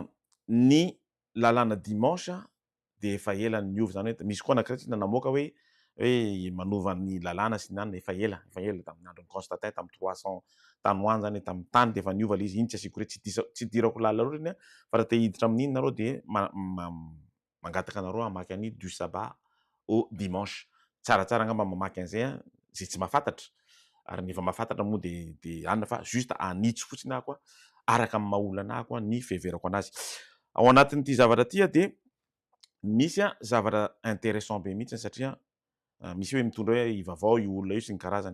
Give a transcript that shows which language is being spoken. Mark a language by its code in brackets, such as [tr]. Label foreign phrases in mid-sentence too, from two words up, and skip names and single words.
[mg] Ny lalàna dimanche de efa ela niova zany hoe misy koa anankiray tsy namoaka hoe manova ny lalàna sy ny efa ela tamin'ny andron'ny Constantin tamin'ny 300 tany hoany zany tamin'ny tany de efa niova le izy iny tsy asiko hoe tsy dirako lalina loatra iny fa raha te hiditra amin'iny nareo de mangataka anareo hamaky any [fr] du sabbat au dimanche [mg] tsaratsara angamba mamaky an'izay zay tsy mahafantatra ary ny efa mahafantatra moa de anina fa juste anitsy fotsiny ako araka amin'ny maha-olana ako ny fiheverako anazy ao anatin'ity zavatra ty de misy zavatra intéressant be mihitsy satria misy hoe mitondra hoe ivavao io olona io sy ny karazany